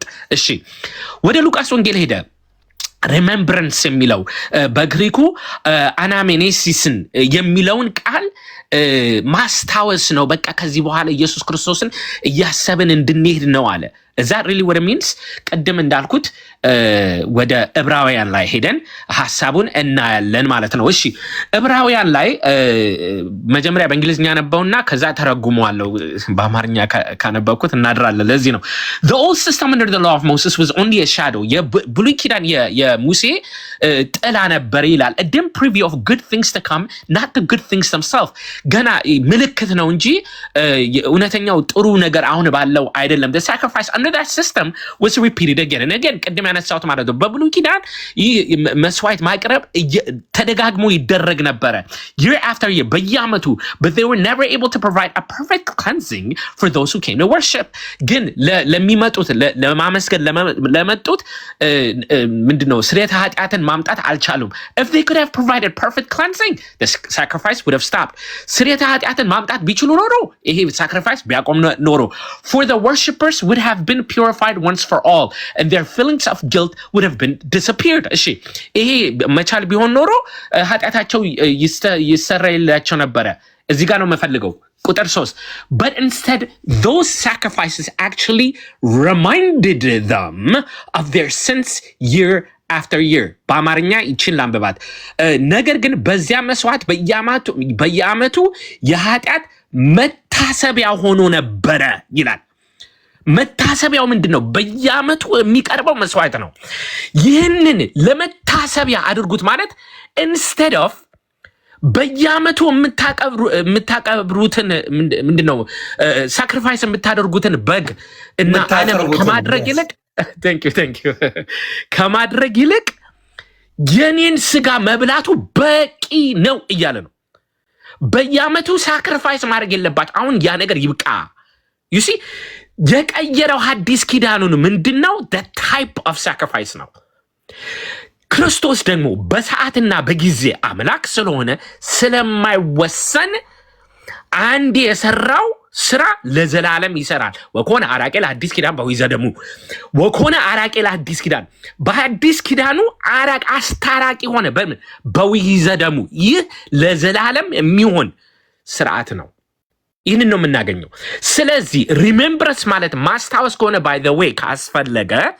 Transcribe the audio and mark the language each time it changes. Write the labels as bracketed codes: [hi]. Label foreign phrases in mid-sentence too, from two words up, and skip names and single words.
[am] እሺ ወደ ሉቃስ ወንጌል ሄደ ሪሜምብራንስ የሚለው በግሪኩ አናሜኔሲስን የሚለውን ቃል ማስታወስ ነው። በቃ ከዚህ በኋላ ኢየሱስ ክርስቶስን እያሰብን እንድንሄድ ነው አለ። እዛ ሪሊ ወደ ሚንስ ቅድም እንዳልኩት ወደ ዕብራውያን ላይ ሄደን ሐሳቡን እናያለን ማለት ነው። እሺ ዕብራውያን ላይ መጀመሪያ በእንግሊዝኛ ነበውና ከዛ ተረጉመዋለሁ በአማርኛ ካነበብኩት እናድራለን። ለዚህ ነው [en] the old system under the law of Moses was only a shadow [am] የብሉይ ኪዳን የሙሴ ጥላ ነበር ይላል። [en] a dim preview of good things to come not the good things [am] themselves ገና ምልክት ነው እንጂ እውነተኛው ጥሩ ነገር አሁን ባለው አይደለም። [en] the sacrifice under that system was repeated again and again [am] ቅድም ያነሳሁት ማለት ነው። በብሉይ ኪዳን ይህ መስዋዕት ማቅረብ ተደጋግሞ ይደረግ ነበረ [en] year after year [am] በየዓመቱ [en] but they were never able to provide a perfect cleansing for those who came to worship [am] ግን ለሚመጡት ለማመስገን ለመጡት ምንድነው ስርየተ ኃጢአትን ማምጣት አልቻሉም። [en] if they could have provided perfect cleansing the sacrifice would have stopped [am] ስርየተ ኃጢአትን ማምጣት ቢችሉ ኖሮ ይሄ sacrifice ቢያቆም ኖሮ [en] for the worshippers would have been purified once for all and their feelings of guilt would have been disappeared. [am] እሺ ይሄ መቻል ቢሆን ኖሮ ኃጢአታቸው ይሰረይላቸው ነበረ። እዚህ ጋር ነው መፈልገው ቁጥር 3 [en] but instead those sacrifices actually reminded them of their sins year after year [am] በአማርኛ ይችን ላንብባት። ነገር ግን በዚያ መስዋዕት በየዓመቱ የኃጢአት መታሰቢያ ሆኖ ነበረ ይላል። መታሰቢያው ምንድነው? በየዓመቱ የሚቀርበው መስዋዕት ነው። ይህንን ለመታሰቢያ አድርጉት ማለት [en] instead of [am] በየዓመቱ የምታቀብሩትን ምንድነው ሳክሪፋይስ የምታደርጉትን በግ እና አነም ከማድረግ ይልቅ [en] thank you [am] ከማድረግ ይልቅ የኔን ስጋ መብላቱ በቂ ነው እያለ ነው። በየዓመቱ ሳክሪፋይስ ማድረግ የለባት አሁን ያ ነገር ይብቃ። [en] you see [am] የቀየረው ሐዲስ ኪዳኑን ምንድነው? [en] the type of sacrifice [am] ነው። ክርስቶስ ደግሞ በሰዓትና በጊዜ አምላክ ስለሆነ ስለማይወሰን አንድ የሰራው ስራ ለዘላለም ይሰራል። [gez] ወኮነ አራቄ ለሐዲስ ኪዳን በዊዘ ደሙ ወኮነ አራቄ ለሐዲስ ኪዳን [am] በሐዲስ ኪዳኑ አራቅ አስታራቂ ሆነ [gez] በዊዘ ደሙ [am] ይህ ለዘላለም የሚሆን ስርዓት ነው። ይህንን ነው የምናገኘው። ስለዚህ ሪሜምብረንስ ማለት ማስታወስ ከሆነ [en] by the way [am] ካስፈለገ